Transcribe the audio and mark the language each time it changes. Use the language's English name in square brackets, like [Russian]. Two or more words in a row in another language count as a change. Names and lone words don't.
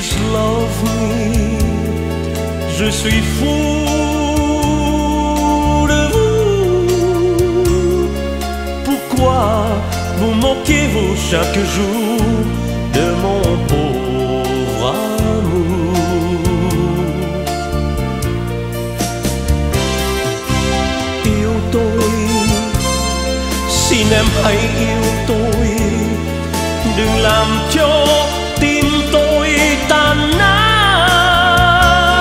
[English] love me. [French] Je suis fou de vous. Pourquoi vous moquez-vous chaque jour de mon pauvre amour? [Vietnamese] Yêu tôi, xin em hãy yêu tôi, đừng làm cho tim tôi tan nát.